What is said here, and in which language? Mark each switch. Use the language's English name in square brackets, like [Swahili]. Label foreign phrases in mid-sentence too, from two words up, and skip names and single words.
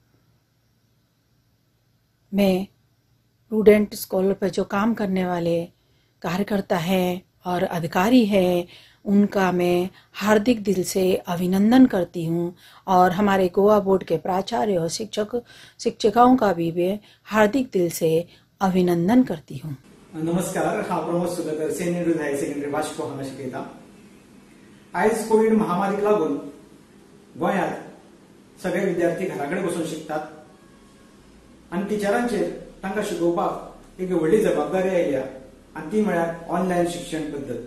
[Hindi] मैं प्रूडेंट स्कॉलर पर जो काम करने वाले कार्यकर्ता हैं और अधिकारी हैं उनका मैं हार्दिक दिल से अभिनंदन करती हूँ और हमारे गोवा बोर्ड के प्राचार्य और शिक्षिकाओं का भी मैं हार्दिक दिल से अभिनंदन करती हूँ। [Konkani] नमस्कार, हांव प्रमोद सुगतर सेंट [English] higher secondary [Konkani] वास्को हांगा शिकयता। आयज कोविड महामारीक लागून गोंयांत सगळे विद्यार्थी घराकडेन बसून शिकतात आनी टिचरांचेर तांकां शिकोवपाक एक व्हडली जबाबदारी आयल्या आनी ती म्हळ्यार ऑनलायन शिक्षण पद्दत।